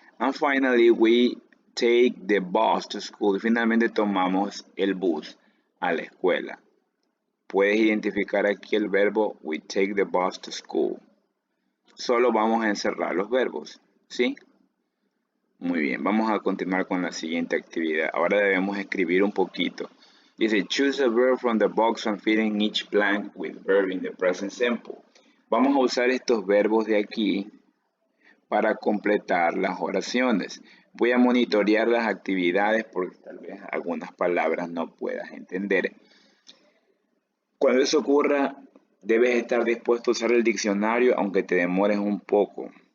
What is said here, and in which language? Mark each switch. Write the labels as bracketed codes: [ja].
[en] And finally, we take the bus to school. [es] Y finalmente tomamos el bus a la escuela. Puedes identificar aquí el verbo [en] we take the bus to school. [es] Solo vamos a encerrar los verbos, ¿sí? Muy bien, vamos a continuar con la siguiente actividad. Ahora debemos escribir un poquito. [en] Dice, choose a verb from the box and fill in each blank with verb in the present simple. [es] Vamos a usar estos verbos de aquí para completar las oraciones. Voy a monitorear las actividades porque tal vez algunas palabras no puedas entender. Cuando eso ocurra, debes estar dispuesto a usar el diccionario aunque te demores un poco.